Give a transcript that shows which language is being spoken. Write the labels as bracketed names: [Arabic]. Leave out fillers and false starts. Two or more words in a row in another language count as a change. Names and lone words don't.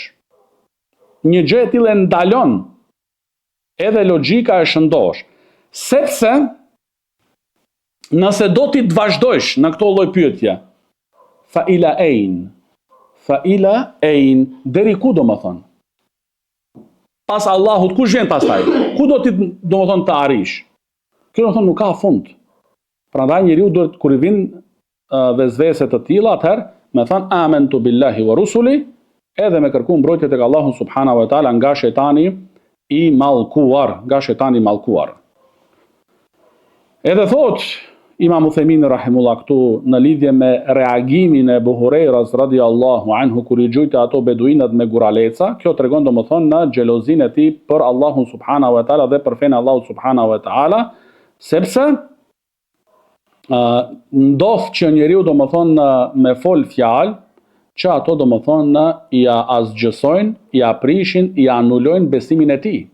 [Albanian] Një gjë e tillë e ndalon edhe logjika e shëndosh, sepse nëse do ti të vazhdojsh në këto lloj pyetje, [Arabic] فإلى أين, [Albanian] deri ku do më thonë? Pas Allahut, kush vjen pastaj? Ku do ti do më thonë të arish? Kjo do më thonë nuk ka fund. Prandaj njeriu duhet kur i vijnë vezvese të tilla, atëherë me thënë [Arabic] آمنت بالله ورسله, [Albanian] edhe me kërku mbrojtje tek Allahu [Arabic] سبحانه وتعالى [Albanian] nga shejtani i mallkuar. Edhe thot Imam Uthejmini rahimullah këtu në lidhje me reagimin e Abu Hurajras [Arabic] رضي الله عنه [Albanian] kur i gjujte ato beduinat me guraleca, kjo tregon domethënë në xhelozinë e tij për Allahun [Arabic] سبحانه وتعالى [Albanian] dhe për fenë Allahut [Arabic] سبحانه وتعالى, [Albanian] sepse ndodh që njeriu domethënë me fol fjalë që ato domethënë ja asgjësojnë, ja prishin, ja anulojnë besimin e tij.